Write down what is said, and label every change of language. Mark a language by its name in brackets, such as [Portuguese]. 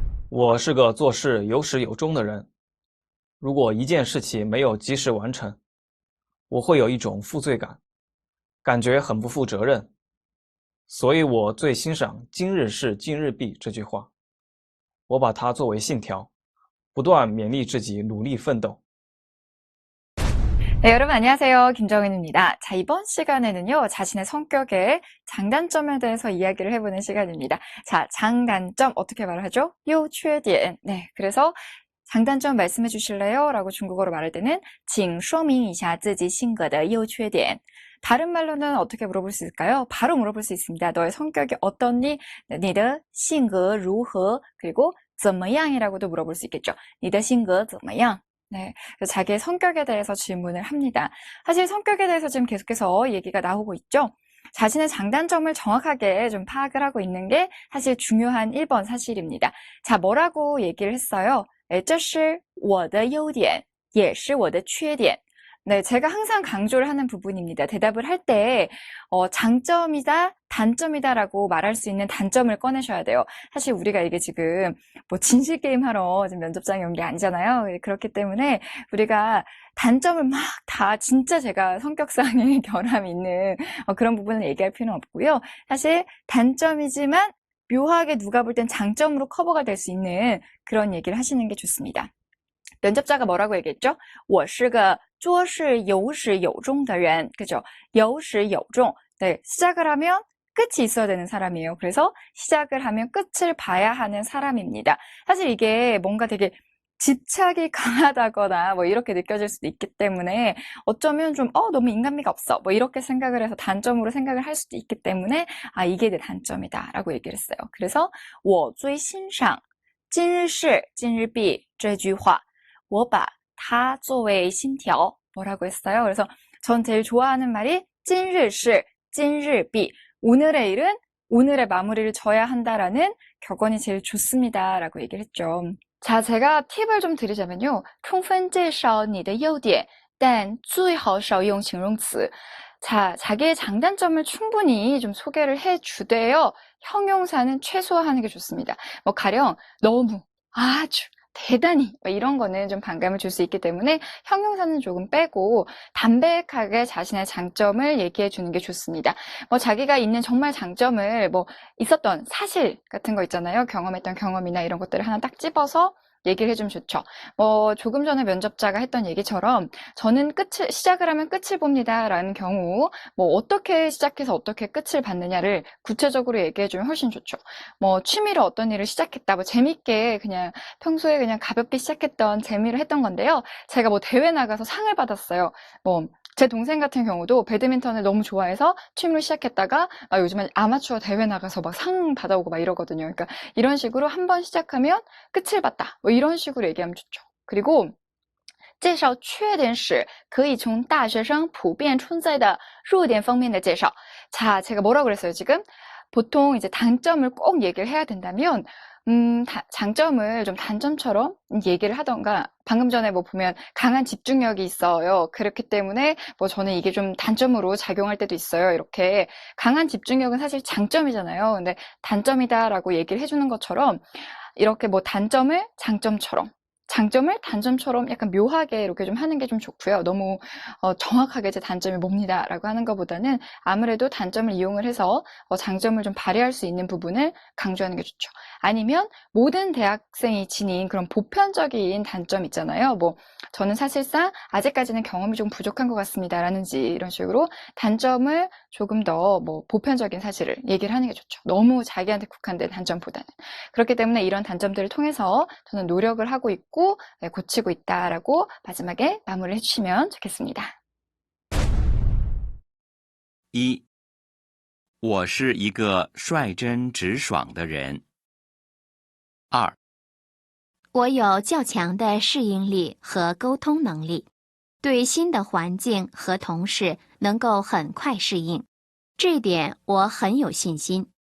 [Chinese] 我是个做事有始有终的人，如果一件事情没有及时完成，我会有一种负罪感，感觉很不负责任，所以我最欣赏今日事今日毕这句话，我把它作为信条，不断勉励自己努力奋斗。 [Korean] 네, 여러분 안녕하세요. 김정은입니다. 자, 이번 시간에는요, 자신의 성격의 장단점에 대해서 이야기를 해보는 시간입니다. 자, 장단점 어떻게 말을 하죠? [Chinese] 优缺点. [Korean] 네, 그래서 장단점 말씀해 주실래요? 라고 중국어로 말할 때는 [Chinese] 请说明一下自己性格的优缺点. [Korean] 다른 말로는 어떻게 물어볼 수 있을까요? 바로 물어볼 수 있습니다. 너의 성격이 어떻니? [Chinese] 你的性格如何? [Korean] 그리고 [Chinese] 怎么样 [Korean] 이라고도 물어볼 수 있겠죠. [Chinese] 你的性格怎么样? [Korean] 네, 자기의 성격에 대해서 질문을 합니다. 사실 성격에 대해서 지금 계속해서 얘기가 나오고 있죠. 자신의 장단점을 정확하게 좀 파악을 하고 있는 게 사실 중요한 1번 사실입니다. 자, 뭐라고 얘기를 했어요? [Chinese] 这是我的优点，也是我的缺点。 [Korean] 네, 제가 항상 강조를 하는 부분입니다. 대답을 할 때 장점이다, 단점이다라고 말할 수 있는 단점을 꺼내셔야 돼요. 사실 우리가 이게 지금 뭐 진실 게임 하러 지금 면접장에 온 게 아니잖아요. 그렇기 때문에 우리가 단점을 막 다 진짜 제가 성격상의 결함이 있는 그런 부분을 얘기할 필요는 없고요. 사실 단점이지만 묘하게 누가 볼 땐 장점으로 커버가 될 수 있는 그런 얘기를 하시는 게 좋습니다. 면접자가 뭐라고 얘기했죠? [Chinese] 我是个做事有始有终的人. [Korean] 그죠? [Chinese] 有始有终. [Korean] 네, 시작을 하면 끝이 있어야 되는 사람이에요. 그래서 시작을 하면 끝을 봐야 하는 사람입니다. 사실 이게 뭔가 되게 집착이 강하다거나 뭐 이렇게 느껴질 수도 있기 때문에 어쩌면 좀 너무 인간미가 없어 뭐 이렇게 생각을 해서 단점으로 생각을 할 수도 있기 때문에 이게 내 단점이다 라고 얘기를 했어요. 그래서 [Chinese] 我最欣赏今日事今日毕这句话我把它作为信条. [Korean] 뭐라고 했어요? 그래서 전 제일 좋아하는 말이 [Chinese] 今日事今日毕. [Korean] 오늘의 일은 오늘의 마무리를 져야 한다라는 격언이 제일 좋습니다. 라고 얘기를 했죠. 자, 제가 팁을 좀 드리자면요. [Chinese] 充分介绍你的优点但最好少用形容词. [Korean] 자, 자기의 장단점을 충분히 좀 소개를 해주되요. 형용사는 최소화하는 게 좋습니다. 뭐 가령 너무, 아주, 대단히 이런 거는 좀 반감을 줄 수 있기 때문에 형용사는 조금 빼고 담백하게 자신의 장점을 얘기해 주는 게 좋습니다. 뭐 자기가 있는 정말 장점을 뭐 있었던 사실 같은 거 있잖아요. 경험했던 경험이나 이런 것들을 하나 딱 집어서 얘기를 해주면 좋죠. 뭐 조금 전에 면접자가 했던 얘기처럼 저는 시작을 하면 끝을 봅니다 라는 경우 뭐 어떻게 시작해서 어떻게 끝을 받느냐를 구체적으로 얘기해주면 훨씬 좋죠. 뭐 취미로 어떤 일을 시작했다 뭐 재밌게 그냥 평소에 그냥 가볍게 시작했던 재미를 했던 건데요. 제가 뭐 대회 나가서 상을 받았어요. 뭐 제 동생 같은 경우도 배드민턴을 너무 좋아해서 취미로 시작했다가 요즘은 아마추어 대회 나가서 막 상 받아오고 막 이러거든요. 그러니까 이런 식으로 한번 시작하면 끝을 봤다. 뭐 이런 식으로 얘기하면 좋죠. 그리고 [Chinese] 介绍缺点时可以从大学生普遍存在的弱点方面的介绍. [Korean] 자, 제가 뭐라고 그랬어요, 지금? 보통 이제 단점을 꼭 얘기를 해야 된다면 장점을 좀 단점처럼 얘기를 하던가 방금 전에 뭐 보면 강한 집중력이 있어요. 그렇기 때문에 뭐 저는 이게 좀 단점으로 작용할 때도 있어요. 이렇게 강한 집중력은 사실 장점이잖아요. 근데 단점이다라고 얘기를 해주는 것처럼 이렇게 뭐 단점을 장점처럼 장점을 단점처럼 약간 묘하게 이렇게 좀 하는 게 좀 좋고요. 너무 정확하게 제 단점이 뭡니다라고 하는 것보다는 아무래도 단점을 이용을 해서 장점을 좀 발휘할 수 있는 부분을 강조하는 게 좋죠. 아니면 모든 대학생이 지닌 그런 보편적인 단점 있잖아요. 뭐 저는 사실상 아직까지는 경험이 좀 부족한 것 같습니다라는지 이런 식으로 단점을 조금 더 뭐 보편적인 사실을 얘기를 하는 게 좋죠. 너무 자기한테 국한된 단점보다는. 그렇기 때문에 이런 단점들을 통해서 저는 노력을 하고 있고 고치고 있다라고 마지막에 마무리를 해주시면 좋겠습니다. [Chinese] 一，我是一个率真直爽的人。二，我有较强的适应力和沟通能力，对新的环境和同事能够很快适应，这一点我很有信心。